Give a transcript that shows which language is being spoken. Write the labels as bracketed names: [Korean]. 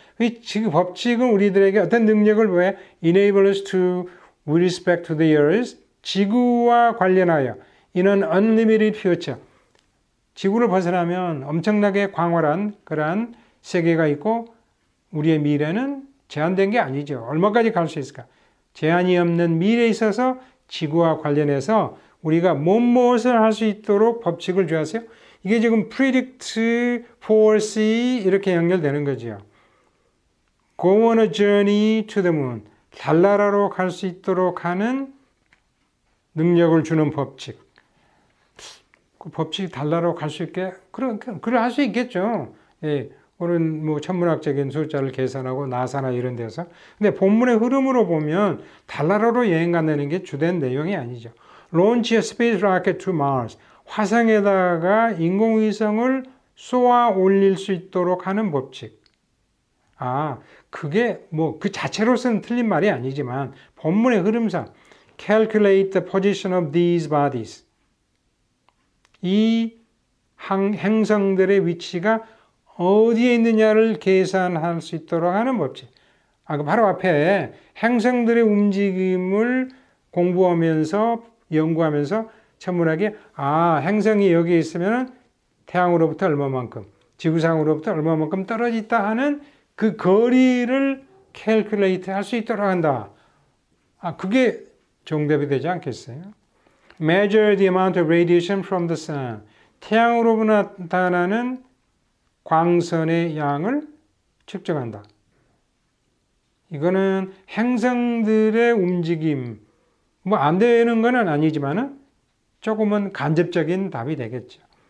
[Korean] 그 법칙은 우리들에게 어떤 능력을 왜 [English] enable us to with respect to the earth, [Korean] 지구와 관련하여 [English] in an unlimited future, [Korean] 지구를 벗어나면 엄청나게 광활한 그러한 세계가 있고 우리의 미래는 제한된 게 아니죠. 얼마까지 갈 수 있을까? 제한이 없는 미래에 있어서 지구와 관련해서 우리가 무엇을 할 수 있도록 법칙을 주었어요. 이게 지금 predict, foresee 이렇게 연결되는 거죠. [English] Go on a journey to the moon. [Korean] 달나라로 갈 수 있도록 하는 능력을 주는 법칙. 그 법칙이 달나라로 갈 수 있게 그래 할 수 있겠죠. 예, 오늘 뭐 천문학적인 숫자를 계산하고 나사나 이런 데서. 근데 본문의 흐름으로 보면 달나라로 여행 간다는 게 주된 내용이 아니죠. [English] Launch a space rocket to Mars. [Korean] 화성에다가 인공위성을 쏘아 올릴 수 있도록 하는 법칙. 그게 뭐 그 자체로서는 틀린 말이 아니지만 본문의 흐름상 [English] calculate the position of these bodies. [Korean] 이 행성들의 위치가 어디에 있느냐를 계산할 수 있도록 하는 법칙. 바로 앞에 행성들의 움직임을 공부하면서 연구하면서 천문학이 행성이 여기에 있으면 태양으로부터 얼마만큼, 지구상으로부터 얼마만큼 떨어져 있다 하는 그 거리를 캘큘레이트 할 수 있도록 한다. 그게 정답이 되지 않겠어요? [English] Measure the amount of radiation from the sun. [Korean] 태양으로부터 나타나는 광선의 양을 측정한다. 이거는 행성들의 움직임, 뭐 안 되는 건 아니지만은 조금은 간접적인 답이 되겠죠.